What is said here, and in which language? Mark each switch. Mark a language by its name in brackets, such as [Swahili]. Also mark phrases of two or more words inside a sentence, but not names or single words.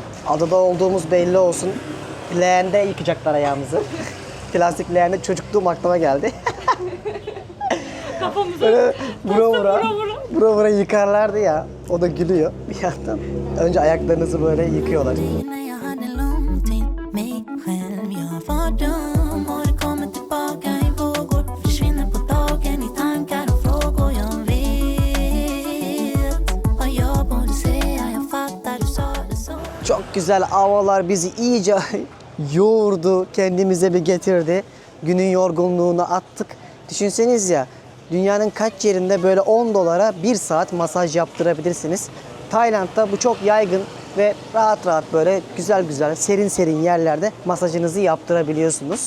[Turkish] Adada olduğumuz belli olsun. Leğende yıkacaklar ayağımızı. Plastik leğende çocukluğum aklıma geldi. Kafamıza Böyle vura vura. vura yıkarlardı ya. O da gülüyor bir yandan. Önce ayaklarınızı böyle yıkıyorlar. [Swedish] När jag hade långt till mig själv. Jag var dum och det kommer tillbaka i vågor. Försvinner på dagen i tankar och frågor. Jag vet vad jag borde säga. Jag fattar, du sa det så. [Turkish] Çok güzel havalar bizi iyice yoğurdu, kendimize bir getirdi. Günün yorgunluğunu attık. Düşünseniz ya, dünyanın kaç yerinde böyle 10 dolara 1 saat masaj yaptırabilirsiniz. Tayland'da bu çok yaygın ve rahat rahat böyle güzel güzel serin serin yerlerde masajınızı yaptırabiliyorsunuz.